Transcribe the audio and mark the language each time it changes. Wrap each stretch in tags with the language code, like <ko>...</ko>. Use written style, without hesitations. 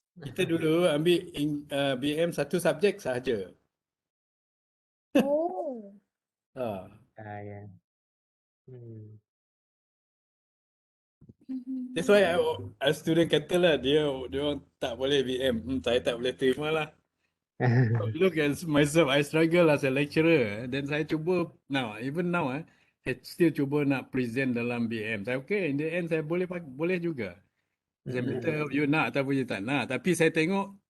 <ms>Kita dulu ambil BM satu subjek sahaja. Oh. Ya.</ms> <en>That's why a student</en> <ms>katalah dia orang tak boleh BM. Saya tak boleh terima lah.</ms> <en>Look at myself, I struggle as a lecturer.</en> <ms>Dan saya cuba</ms> <en>even now,</en> <ms>saya</ms> <en>still</en> <ms>cuba nak present dalam BM. Saya okay,</ms> <en>in the end</en> <ms>saya boleh juga. Saya minta you nak ataupun you tak nak. Tapi saya tengok</ms>